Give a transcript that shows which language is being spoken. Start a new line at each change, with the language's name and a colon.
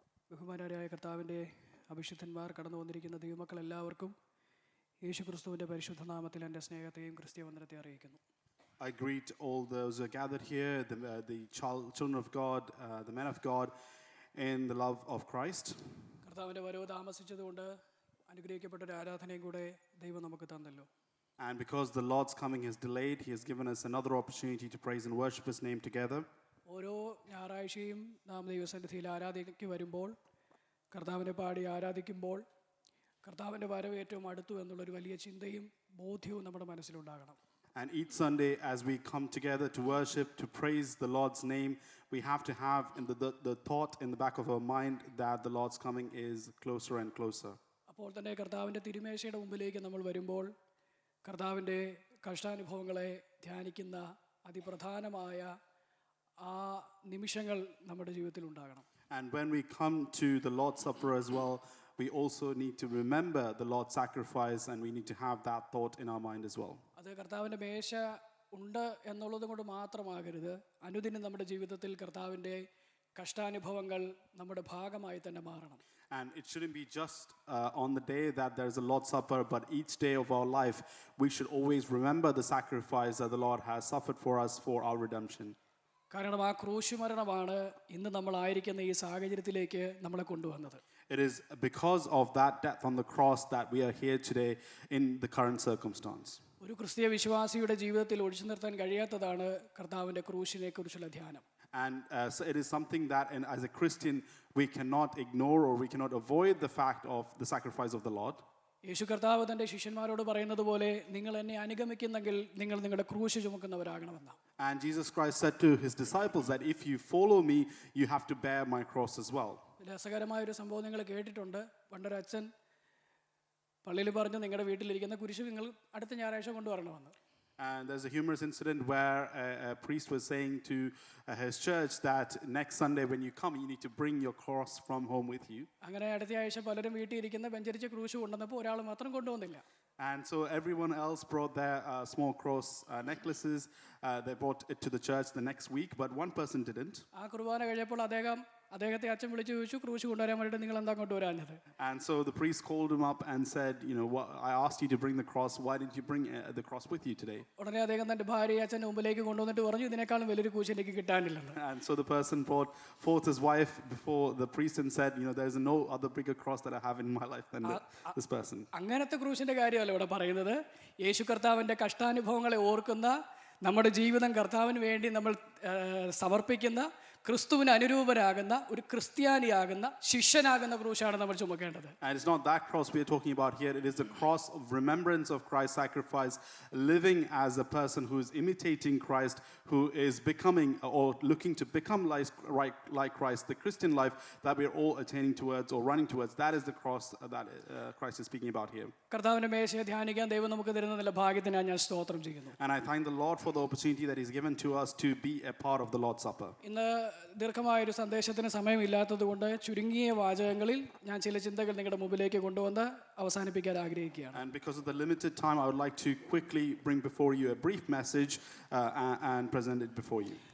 Malayalam: ബഹുമാനരായ കർത്താവിൻ്റെ അഭിഷിക്തന്മാർ കടന്നു വന്നിരിക്കുന്ന ദൈവമക്കൾ എല്ലാവർക്കും യേശു ക്രിസ്തുവിൻ്റെ പരിശുദ്ധ നാമത്തിൽ എൻ്റെ സ്നേഹത്തെയും ക്രിസ്തീയ വന്ദനത്തെ അറിയിക്കുന്നു.
English: I greet all those who are gathered here, the children of God, the men of God, in the love of Christ.
Malayalam: കർത്താവിൻ്റെ വരവ് താമസിച്ചതുകൊണ്ട് അനുഗ്രഹിക്കപ്പെട്ട ഒരു ആരാധനയും കൂടെ ദൈവം നമുക്ക് തന്നല്ലോ.
English: And because the Lord's coming is delayed, He has given us another opportunity to praise and worship His name together.
Malayalam: ഓരോ ഞായറാഴ്ചയും നാം ദൈവസന്നിധിയിൽ ആരാധനയ്ക്ക് വരുമ്പോൾ, കർത്താവിനെ പാടി ആരാധിക്കുമ്പോൾ കർത്താവിൻ്റെ വരവ് ഏറ്റവും അടുത്തു എന്നുള്ളൊരു വലിയ ചിന്തയും ബോധ്യവും നമ്മുടെ മനസ്സിലുണ്ടാകണം.
English: And each Sunday as we come together to worship, to praise the Lord's name, we have to have in the thought in the back of our mind that the Lord's coming is closer and closer.
Malayalam: അപ്പോൾ തന്നെ കർത്താവിൻ്റെ തിരുമേശയുടെ മുമ്പിലേക്ക് നമ്മൾ വരുമ്പോൾ കർത്താവിൻ്റെ കഷ്ടാനുഭവങ്ങളെ ധ്യാനിക്കുന്ന അതിപ്രധാനമായ ആ നിമിഷങ്ങൾ നമ്മുടെ ജീവിതത്തിൽ ഉണ്ടാകണം.
English: And when we come to the Lord's Supper as well, we also need to remember the Lord's sacrifice, and we need to have that thought in our mind as well.
Malayalam: അത് കർത്താവിൻ്റെ മേശ ഉണ്ട് എന്നുള്ളത് കൊണ്ട് മാത്രമാകരുത്, അനുദിനം നമ്മുടെ ജീവിതത്തിൽ കർത്താവിൻ്റെ കഷ്ടാനുഭവങ്ങൾ നമ്മുടെ ഭാഗമായി തന്നെ മാറണം.
English: And it shouldn't be just on the day that there's a Lord's Supper, but each day of our life, we should always remember the sacrifice that the Lord has suffered for us for our redemption.
Malayalam: കാരണം ആ ക്രൂശ് മരണമാണ് ഇന്ന് നമ്മളായിരിക്കുന്ന ഈ സാഹചര്യത്തിലേക്ക് നമ്മളെ കൊണ്ടുവന്നത്.
English: It is because of that death on the cross that we are here today in the current circumstance.
Malayalam: ഒരു ക്രിസ്തീയ വിശ്വാസിയുടെ ജീവിതത്തിൽ ഒഴിച്ചു നിർത്താൻ കഴിയാത്തതാണ് കർത്താവിൻ്റെ ക്രൂശിനെ കുറിച്ചുള്ള ധ്യാനം.
English: And so it is something that as a Christian we cannot ignore, or we cannot avoid the fact of the sacrifice of the Lord.
Malayalam: യേശു കർത്താവ് തൻ്റെ ശിഷ്യന്മാരോട് പറയുന്നത് പോലെ, നിങ്ങൾ എന്നെ അനുഗമിക്കുന്നെങ്കിൽ നിങ്ങൾ നിങ്ങളുടെ ക്രൂശ് ചുമക്കുന്നവരാകണമെന്ന്.
English: And Jesus Christ said to his disciples that if you follow me, you have to bear my cross as well.
Malayalam: രസകരമായ ഒരു സംഭവം നിങ്ങൾ കേട്ടിട്ടുണ്ട്. പണ്ടൊരു അച്ഛൻ പള്ളിയിൽ പറഞ്ഞു, നിങ്ങളുടെ വീട്ടിലിരിക്കുന്ന കുരിശ് നിങ്ങൾ അടുത്ത ഞായറാഴ്ച കൊണ്ടുവരണമെന്ന്.
English: And there's a humorous incident where a priest was saying to his church that next Sunday when you come, you need to bring your cross from home with you.
Malayalam: അങ്ങനെ അടുത്ത ആഴ്ച പലരും വീട്ടിൽ ഇരിക്കുന്ന ബെഞ്ചരിച്ച ക്രൂശ് കൊണ്ടുവന്നപ്പോൾ ഒരാൾ മാത്രം കൊണ്ടുവന്നില്ല.
English: And so everyone else brought their small cross necklaces. They brought it to the church the next week, but one person didn't.
Malayalam: ആ കുർബാന കഴിഞ്ഞപ്പോൾ അദ്ദേഹത്തെ അച്ഛൻ വിളിച്ചു ചോദിച്ചു, ക്രൂശ് കൊണ്ടുവരാൻ വേണ്ടിയിട്ട് നിങ്ങൾ എന്താ കൊണ്ടുവരാഞ്ഞത്?
English: And so the priest called him up and said, I asked you to bring the cross. Why didn't you bring the cross with you today?
Malayalam: ഉടനെ അദ്ദേഹം തന്റെ ഭാര്യ അച്ഛൻ്റെ മുമ്പിലേക്ക് കൊണ്ടുവന്നിട്ട് പറഞ്ഞു, ഇതിനേക്കാളും വലിയൊരു ക്രൂശ് എനിക്ക് കിട്ടാനില്ലെന്ന്.
English: And so the person brought forth his wife before the priest and said, there's no other bigger cross that I have in my life than this person.
Malayalam: അങ്ങനത്തെ ക്രൂശിന്റെ കാര്യമല്ല ഇവിടെ പറയുന്നത്. യേശു കർത്താവിന്റെ കഷ്ടാനുഭവങ്ങളെ ഓർക്കുന്ന, നമ്മുടെ ജീവിതം കർത്താവിന് വേണ്ടി നമ്മൾ സമർപ്പിക്കുന്ന, ക്രിസ്തുവിന് അനുരൂപരാകുന്ന ഒരു ക്രിസ്ത്യാനിയാകുന്ന ശിഷ്യനാകുന്ന ക്രൂശാണ് നമ്മൾ ചുമക്കേണ്ടത്.
English: And it's not that cross we are talking about here. It is the cross of remembrance of Christ's sacrifice, living as a person who is imitating Christ, who is becoming or looking to become like Christ, the Christian life that we are all attaining towards or running towards. That is the cross that Christ is speaking about here.
Malayalam: കർത്താവിന്റെ മേശയെ ധ്യാനിക്കാൻ ദൈവം നമുക്ക് തരുന്ന നല്ല ഭാഗ്യത്തിനായി ഞാൻ സ്തോത്രം ചെയ്യുന്നു.
English: And I thank the Lord for the opportunity that He's given to us to be a part of the Lord's Supper.
Malayalam: ഇന്ന് ദീർഘമായൊരു സന്ദേശത്തിന് സമയമില്ലാത്തത് കൊണ്ട് ചുരുങ്ങിയ വാചകങ്ങളിൽ ഞാൻ ചില ചിന്തകൾ നിങ്ങളുടെ മുമ്പിലേക്ക് കൊണ്ടുവന്ന് അവസാനിപ്പിക്കാൻ ആഗ്രഹിക്കുകയാണ്.
English: And because of the limited time, I would like to quickly bring before you a brief message and present it before you.